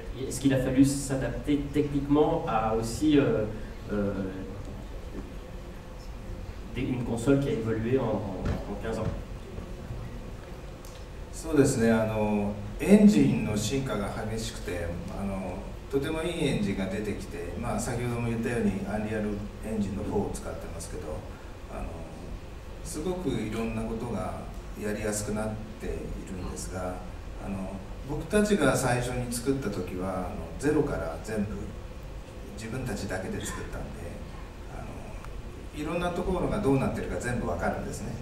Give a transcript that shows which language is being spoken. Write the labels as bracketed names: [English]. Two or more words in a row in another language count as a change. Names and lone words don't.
[French] est-ce qu'il a fallu s'adapter techniquement à aussi une console qui a évolué en 15 ans? [Japanese] そうですね、エンジンの進化が激しくて、とてもいいエンジンが出てきて、先ほども言ったようにアンリアルエンジンの4を使ってますけど、すごくいろんなことがやりやすくなっているんですが、僕たちが最初に作った時はゼロから全部自分たちだけで作ったんで、いろんなところがどうなってるか全部わかるんですね。